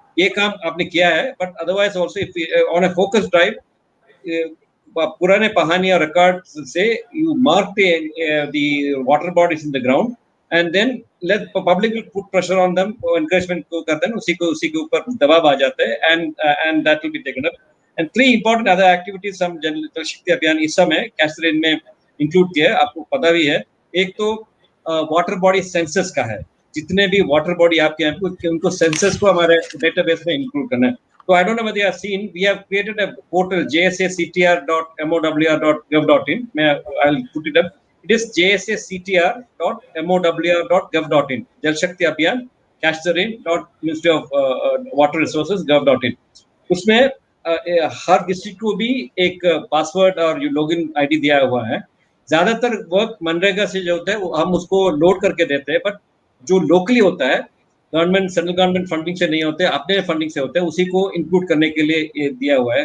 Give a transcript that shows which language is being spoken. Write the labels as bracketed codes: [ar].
[hi] ये काम आपने किया है, [en] but otherwise also on a focus drive [hi] पुराने पहानिया रिकॉर्ड से [en] you mark the water bodies in the ground and then let public will put pressure on them, encouragement [hi] को करते हैं, उसी के ऊपर दबाव आ जाते हैं, [en] and that will be taken up. And 3 important other activities [hi] हम जल शक्ति अभियान इस समय कैच द रेन में इंक्लूड किया है, आपको पता भी है. एक तो वाटर बॉडी सेंसस का है, जितने भी वाटर बॉडी आपके हैं उनको सेंसस को हमारे डेटाबेस में इंक्लूड करना है. [en] So I don't know whether you have seen, we have created a portal jsactr.mowr.gov.in. I'll put it up. It is jsactr.mowr.gov.in. Jal Shakti Abhiyan, Catch the Rain. Ministry of Water Resources gov.in. [hi] उसमें हर district को भी एक password और login ID दिया हुआ है. ज्यादातर work MNREGA से जो होता है हम उसको लोड करके देते हैं, बट जो लोकली होता है गवर्नमेंट सेंट्रल गवर्नमेंट फंडिंग से नहीं होते, अपने फंडिंग से होते हैं, उसी को इंक्लूड करने के लिए दिया हुआ है.